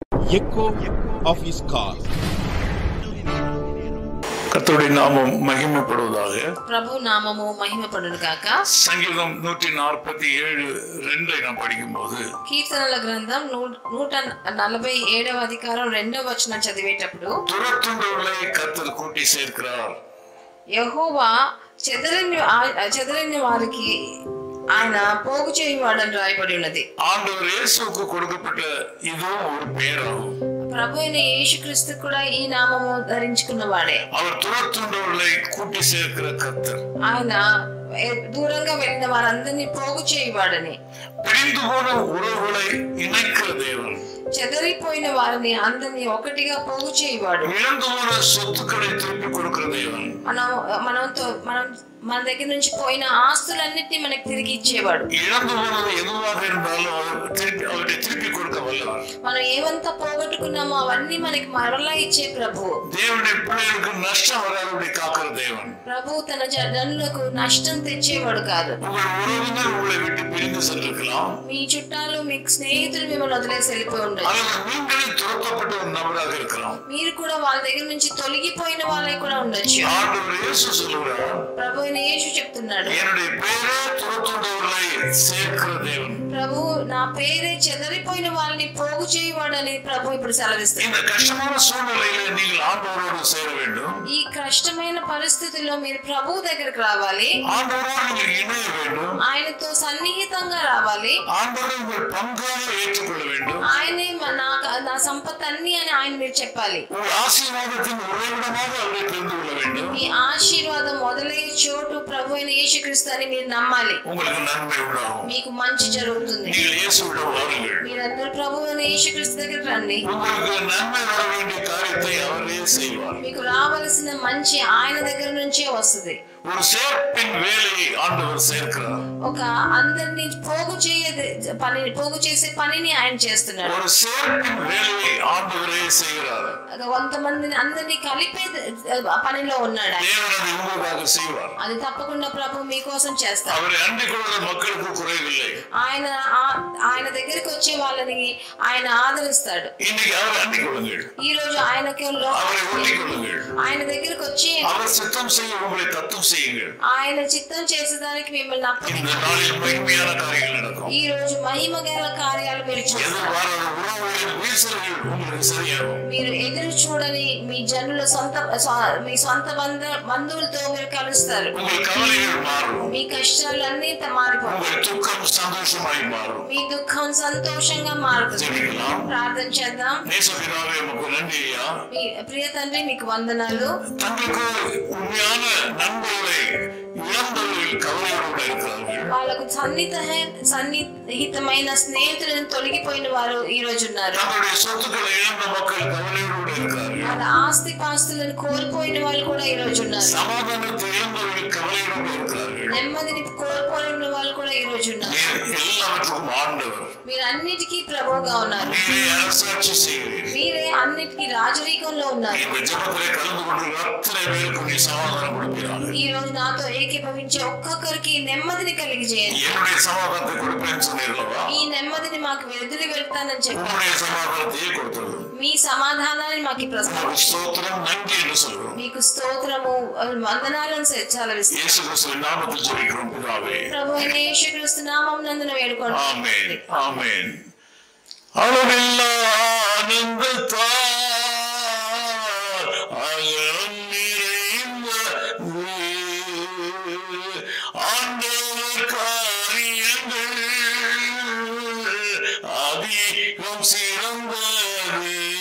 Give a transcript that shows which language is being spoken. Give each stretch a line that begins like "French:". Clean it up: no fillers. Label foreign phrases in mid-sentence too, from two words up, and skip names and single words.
English: echo of his call.
Tamil: கர்த்தருடைய நாமம் மகிமைப்படுவதாக.
Telugu: ప్రభు నామము మహిమపడును గాక.
Tamil: సంగీతం 147:2 நாம் படிக்கும்போது
Telugu: కీర్తనల గ్రంథం 147వ అధికారం 2వ వచనం చదివేటప్పుడు
Tamil: துரத்துண்டவர்களை கர்த்தர் கூட்டி சேர்க்கிறார்.
Telugu: యెహోవా చెదరిన వారికి ఆయన పోగు చేయువాడని రాయబడి ఉన్నది.
Tamil: ஆண்டவர் இயேசுவுக்கு கொடுக்கப்பட்ட இதுவும் ஒரு பேராகும்.
Telugu: ప్రభు అయిన యేసుక్రీస్తు కూడా ఈ నామము ధరించుకున్నవాడే.
Tamil: அவர் துரத்துண்டவர்களை கூட்டி சேர்க்கிற கர்த்தர்.
Telugu: ఆయన దూరంగా వెళ్ళిన వారందరినీ పోగు చేయువాడని,
Tamil: பிரிந்து போன உறவுகளை இணைக்கிற தேவன்,
Telugu: చెదరిపోయిన వారిని అందరినీ ఒకటిగా పోగు చేయువాడు,
Tamil: இழந்து போன சொத்துக்களை திருப்பி கொடுக்கிற தேவன்,
Telugu: మన దగ్గర నుంచి పోయిన ఆస్తులన్నిటినీ మనకి తిరిగి ఇచ్చేవాడు.
Tamil: இழந்து போனது எதுவாக இருந்தாலும் அவரை திருப்பி கொடுக்க வல்லவர்.
Telugu: మనం ఏమంతా పోగొట్టుకున్నామో అవన్నీ మనకి మరలా ఇచ్చే ప్రభు.
Tamil: தேவனுடைய பிள்ளைகளுக்கு நஷ்டம் வராதபடி காக்கிற தேவன்.
Telugu: ప్రభు తన జనులకు నష్టం తెచ్చేవాడు కాదు.
Tamil: உங்கள் உறவினர் உங்களை விட்டு பிரிந்து சென்றிருக்கலாம்.
Telugu: మీ చుట్టాలు మీ స్నేహితులు మిమ్మల్ని వదిలేసి వెళ్ళిపోయి ఉండొచ్చు.
Tamil: நீங்களே துரத்தப்பட்ட ஒரு நபராக இருக்கலாம்.
Telugu: మీరు కూడా వాళ్ళ దగ్గర నుంచి తొలగిపోయిన వాళ్ళే కూడా ఉండొచ్చు.
Tamil: ஆண்டவர் இயேசு சொல்கிறார்,
Telugu: ప్రభు యేసు చెప్తున్నాడు,
Tamil: என்னுடைய பேரே துரத்துண்டவர்களை சேர்க்கிற தேவன்.
Telugu: ప్రభు నా పేరే చెదరిపోయిన వాళ్ళని పోగు చేయవాడని ప్రభు ఇప్పుడు సెలవిస్తాడు.
Tamil: இந்த கஷ்டமான சூழ்நிலையில நீங்கள் ஆண்டவரோடு சேர வேண்டும்.
Telugu: ఈ కష్టమైన పరిస్థితుల్లో మీరు ప్రభు దగ్గరికి రావాలి.
Tamil: ஆண்டவரோடு நீங்கள் இணைய வேண்டும்.
Telugu: ఆయనతో సన్నిహితంగా రావాలి.
Tamil: ஆண்டவரை உங்கள் பங்காக ஏற்றுக்கொள்ள வேண்டும்.
Telugu: ఆయనే నా సంపత్ అన్ని అని ఆయన మీరు చెప్పాలి.
Tamil: உங்கள் ஆசீர்வாதத்தின் உறைவிடமாக அவரை தெரிந்து கொள்ள வேண்டும்.
Telugu: మీ ఆశీర్వాదం మొదలయ్యే చోటు ప్రభు అయిన యేసుక్రీస్తు అని మీరు నమ్మాలి.
Tamil: உங்களுக்கு நன்மை உண்டாகும்.
Telugu: మీకు మంచి జరుగుతుంది.
Tamil: நீங்கள் இயேசுவிடம் வாருங்கள்.
Telugu: మీరందరూ ప్రభు అయిన యేసుక్రీస్తు దగ్గరికి రండి.
Tamil: உங்களுக்கு நன்மை வர வேண்டிய காரியத்தை அவரே செய்வார்.
Telugu: మీకు రావాల్సిన మంచి ఆయన దగ్గర నుంచే వస్తుంది.
Tamil: ஒரு சேர்ப்பின் வேலையை ஆண்டவர் சேர்க்கிறார்.
Telugu: ఒక అందరిని పోగు చేసే పనిని ఆయన చేస్తున్నాడు.
Tamil: ஒரு சேர்ப்பின் வேலையை ஆண்டவரே செய்கிறார்.
Telugu: కొంతమందిని అందరినీ కలిపే పనిలో ఉన్నాడు.
Tamil: தேவன் அதை உங்களுக்காக செய்வார்.
Telugu: అది తప్పకుండా ప్రభు మీకోసం చేస్తారు.
Tamil: அவரை அண்டிக் கொள்கிற மக்களுக்கு குறைவில்லை.
Telugu: ఆయన దగ్గరికి వచ్చే వాళ్ళని ఆయన ఆదరిస్తాడు.
Tamil: இன்னைக்கு அவரை அண்டிக் கொள்ளுங்கள்.
Telugu: ఈ రోజు ఆయనకి
Tamil: அவரை ஒட்டிக் கொள்ளுங்கள்.
Telugu: ఆయన దగ్గరికి వచ్చి
Tamil: அவர் சித்தம் செய்ய உங்களை தத்தம் செய்யுங்கள்.
Telugu: ఆయన చిత్తం చేసేదానికి మిమ్మల్ని
Tamil: இந்த
Telugu: అప్పగించండి.
Tamil: நாளில் மகிமையான காரியங்கள் நடக்கும்.
Telugu: ఈ రోజు మహిమ గల కార్యాలు మీరు చూస్తారు.
Tamil: எதிர்பாராத உறவுகளின் வீழ்ச்சிகள் உங்களுக்கு சரியாகும்.
Telugu: మీరు ఎదురు చూడని మీ జనుల మీ సొంత బంధువులతో మీరు కలుస్తారు.
Tamil: உங்கள் கவலைகள் மாறும்.
Telugu: మీ కష్టాలన్నీ మారిపోతాయి.
Tamil: உங்கள் துக்கம் சந்தோஷமாய் மாறும்.
Telugu: మీ దుఃఖం సంతోషంగా మారుతుంది.
Tamil: ஜெபிக்கலாம்.
Telugu: ప్రార్థన చేద్దాం.
Tamil: நேசபிதாவே உமக்கு நன்றி ஐயா.
Telugu: మీ ప్రియ తండ్రి మీకు వందనాలు.
Tamil: தங்களுக்கு உண்மையான நண்பர்களை இழந்தவர்கள் கவலையோடு இருக்கிறார்கள்.
Telugu: వాళ్ళకు సన్నిహితమైన స్నేహితులను తొలగిపోయిన వారు ఈ రోజు ఉన్నారు.
Tamil: தங்களுடைய சொத்துக்களை இழந்த மக்கள் கவலையோடு இருக்கிறார்கள்.
Telugu: వాళ్ళ ఆస్తి పాస్తులను కోల్పోయిన వాళ్ళు కూడా ఈ రోజు ఉన్నారు.
Tamil: சமாதானத்தை இழந்தவர்கள் கவலையோடு இருக்கிறார்கள்.
Telugu: నెమ్మదిని కోల్పోయిన వాళ్ళు కూడా ఈ రోజు ఉన్నారు.
Tamil: எல்லாவற்றுக்கும் ஆண்டவர்.
Telugu: మీరు అన్నిటికీ ప్రభువుగా ఉన్నారు.
Tamil: நீரே அரசாட்சி செய்கிறீர்.
Telugu: మీరే అన్నిటికీ రాజరీకంలో ఉన్నారు.
Tamil: இந்த ஜெபத்திலே கலந்து கொண்டு அத்தனை பேருக்கு நீ சமாதானம் கொடுப்பீராக.
Telugu: ఈ రోజు నాతో ఏకీభవించే ఒక్కొక్కరికి నెమ్మదిని కలిగజేయండి.
Tamil: என்னுடைய சமாதானத்தை கொடுப்பேன்னு சொன்னீர்களா?
Telugu: ఈ నెమ్మదిని మాకు వెదిలి వెళ్తానని చెప్పారు.
Tamil: உங்களுடைய சமாதானத்தையே கொடுத்தது.
Telugu: మీ సమాధానాన్ని మాకు ప్రసాదించండి.
Tamil: ஸ்தோத்திரம் நன்றி என்று சொல்கிறோம்.
Telugu: మీకు స్తోత్రము వందనాలను చాలవిస్తాం.
Tamil: இயேசு கிறிஸ்துவின் நாமத்தில் ஜெபிக்கிறோம் பிதாவே.
Telugu: ప్రభు అయిన యేసుక్రీస్తు నామమునందున వేడుకోండి.
Tamil: ஆமென் ஆமென். அளவில்லா ஆனந்தத்தால் அகலம் நிறைந்த ஆண்டவர் காரியங்கள் அதிகம் சிறந்தது.